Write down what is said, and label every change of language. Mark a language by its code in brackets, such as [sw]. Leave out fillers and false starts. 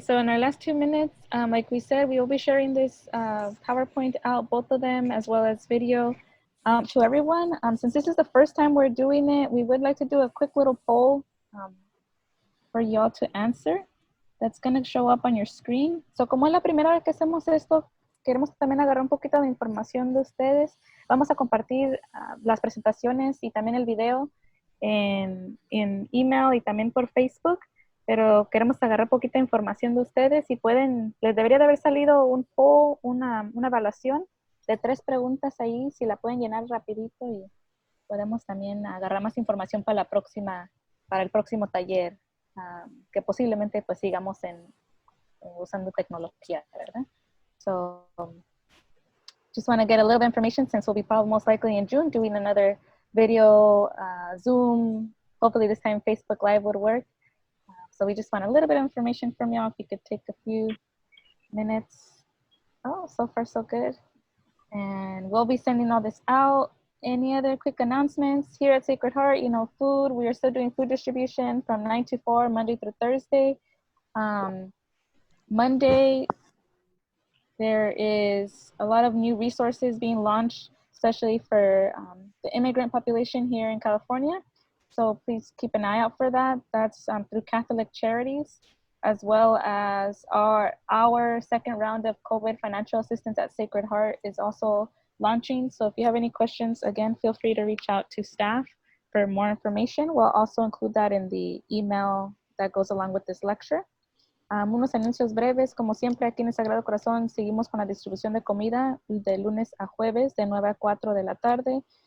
[en] So in our last 2 minutes, like we said, we will be sharing this PowerPoint out, both of them, as well as video to everyone. Since this is the first time we're doing it, we would like to do a quick little poll for y'all to answer. That's going to show up on your screen. [es] So como es la primera vez que hacemos esto, queremos también agarrar un poquito de información de ustedes. Vamos a compartir las presentaciones y también el video en email y también por Facebook, pero queremos agarrar poquita información de ustedes. Si pueden, les debería de haber salido un poll, una evaluación de 3 preguntas ahí, si la pueden llenar rapidito y podemos también agarrar más información para el próximo taller, que posiblemente pues sigamos usando tecnología, ¿verdad? [en] So just want to get a little information since we'll be probably most likely in June doing another video, Zoom, hopefully this time Facebook Live would work. So we just want a little bit of information from y'all. If you could take a few minutes. Oh, so far so good. And we'll be sending all this out. Any other quick announcements here at Sacred Heart? Food, we are still doing food distribution from 9 to 4, Monday through Thursday. Monday, there is a lot of new resources being launched, especially for the immigrant population here in California. So please keep an eye out for that. That's through Catholic Charities, as well as our second round of COVID financial assistance at Sacred Heart is also launching. So if you have any questions, again, feel free to reach out to staff for more information. We'll also include that in the email that goes along with this lecture. [es] Unos anuncios breves, como siempre aquí en el Sagrado Corazón seguimos con la distribución de comida de lunes a jueves de 9 a 4 de la tarde.